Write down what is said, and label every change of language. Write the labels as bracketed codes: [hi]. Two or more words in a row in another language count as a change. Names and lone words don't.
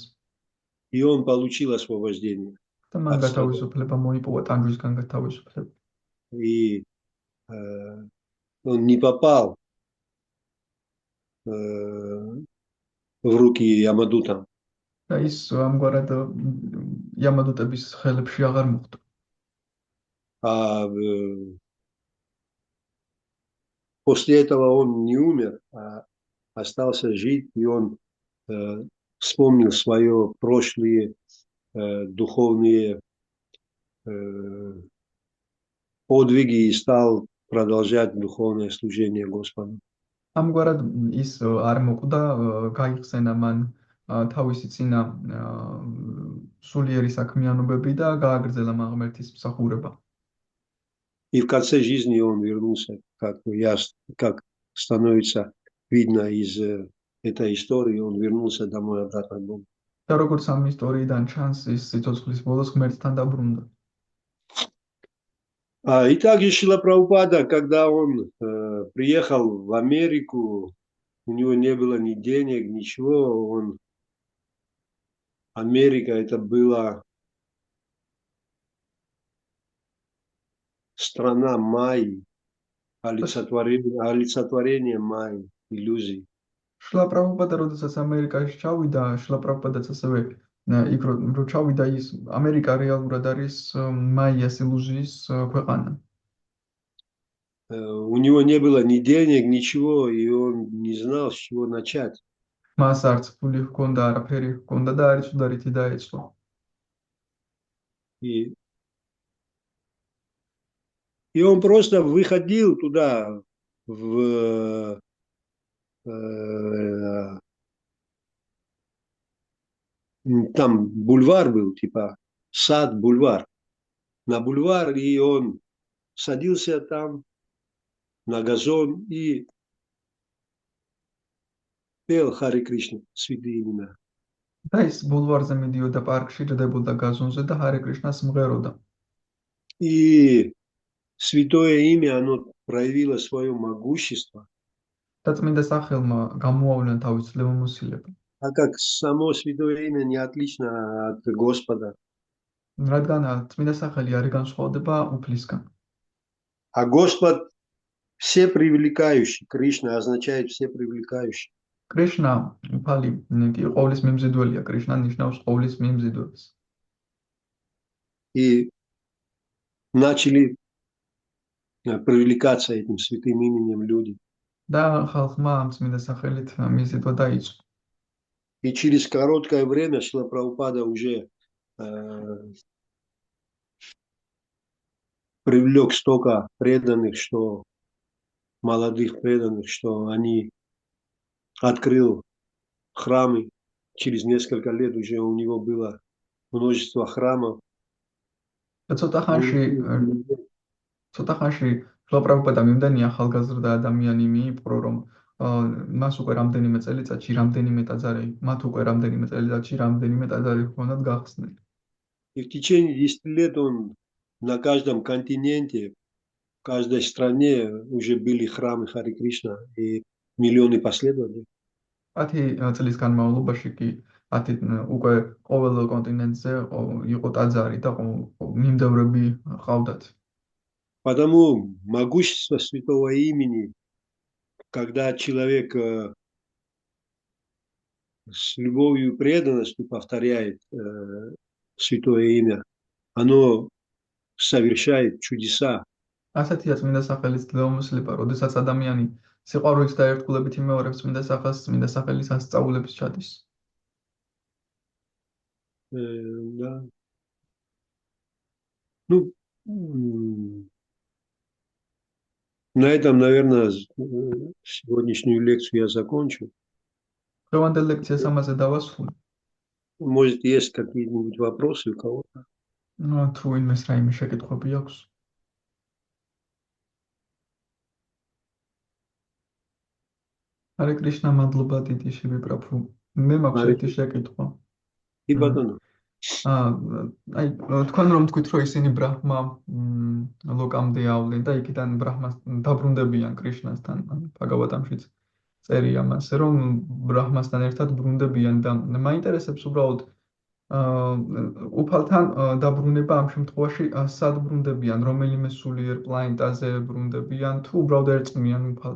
[ru] И он получил освобождение. [ka] და მან გათავისუფლება მოიპოვა, ტანჯვისგან გათავისუფლება. [ru] И он не попал в руки Ямадутам. [ka] და ის ამგვარად იამადუტების ხელებში აღარ მოხვდა. [ru] А после этого он не умер, а остался жить, и он вспомнил свои прошлые духовные подвиги и стал продолжать духовное служение Господу. [ka] ამგვარად ის არ მოკვდა, გაიხსენა მან თავისი წინა სულიერი საქმიანობები და გააგრძელა მაღმერთის მსახურება. [ru] И в конце жизни он вернулся, как становится видно из этой истории, он вернулся домой обратно к Богу. [ka] და როგორც ამ ისტორიიდან ჩანს, ის სიცოცხლის ბოლოს ღმერთთან დაბრუნდა. [ru] И также Шрила Прабхупада, когда он приехал в Америку, у него не было ни денег, ничего. Америка это была страна майи, олицетворение майи, иллюзий. [ka] შლა პრაბჰუპადა როდესაც ამერიკაში ჩავიდა, შლა პრაბჰუპადაც ასევე იქ რო ჩავიდა ის ამერიკა რეალურად არის მაიას ილუზიის ქვეყანა. [ru] У него не было ни денег, ничего, и он не знал, с чего начать. [ka] მას არც ფული ჰქონდა, არაფერი ჰქონდა და არის უდარითი დაეწყო. [ru] И он просто выходил туда, там бульвар был, типа сад, бульвар. На бульвар, и он садился там на газон и пел Хари Кришна, святые имена. [ka] და ის ბულვარზე მიდიოდა პარკში, ჯდებოდა გაზონზე და ჰარე კრიშნას მღეროდა. [ru] И святое имя, оно проявило свое могущество. [ka] და წმინდა სახელმა გამოავლინა თავის ძლევამოსილება. [ru] Так как само святое имя не отлично от Господа. [ka] რადგან წმინდა სახელი არ განსხვავდება უფლისგან. [ru] А Господ все привлекающий. Кришна означает все привлекающий. [ka] კრიშნა უფალი კი ყოვლის მიმზიდველია, კრიშნა ნიშნავს ყოვლის მიმზიდველს. [ru] И начали привлекаться этим святым именем люди. [ka] და ხალხმა ამ წმინდა სახელით მიზიდვა დაიწყო. [ru] И через короткое время Шрила Прабхупада уже привлек столько преданных, что молодых преданных, что они открыл храмы. Через несколько лет уже у него было множество храмов. [ka] ცოტა ხანში შრილა პრაბჰუპადამ იმდენი ახალგაზრდა ადამიანი მიიპყრო, რომ მას უკვე რამდენიმე წელიწადში რამდენიმე ტაძარი, მათ უკვე რამდენიმე წელიწადში რამდენიმე ტაძარი ჰქონდათ გახსნილი. [ru] И в течение 10 лет он на каждом континенте, в каждой стране уже были храмы Хари Кришна и миллионы последователей. [ka] 10 წლის განმავლობაში კი 10 უკვე ყოველ კონტინენტზე იყო ტაძარი და მიმდევრები ყავდათ. [ru] Потому могущество святого имени, когда человек с любовью и преданностью повторяет святое имя, оно совершает чудеса. [ka] ასეთია წმინდა სახელის ძლევამოსილება, როდესაც ადამიანი სიყვარულით და ერთგულებით იმეორებს წმინდა სახელს, წმინდა სახელის ასწავლებს ჩადის. [ru] Да. Ну, на этом, наверное, сегодняшнюю лекцию я закончу. [ka] დღევანდელ ლექციას ამაზე დავასრულე. [ru] Может, есть какие-нибудь вопросы у кого-то? [ka] თუ ვინმეს რაიმე შეკითხვები აქვს? ჰარე კრიშნა, მადლობა დიდი შივი პრაბჰუ. მე მაქვს ერთი შეკითხვა. კი ბატონო. აი, თქვენ რომ თქვით, რომ ისინი ბრაჰმა ლოკამდე ავლენ და იქიდან ბრაჰმას დაბრუნდებიან კრიშნასთან, ბჰაგავატამშიც წერია მასე, რომ ბრაჰმასთან ერთად ბრუნდებიან და მაინტერესებს უბრალოდ უფალთან დაბრუნება ამ შემთხვევაში სად ბრუნდებიან, რომელიმე სულიერ პლანეტაზე ბრუნდებიან თუ უბრალოდ ერწყმიან უფალს?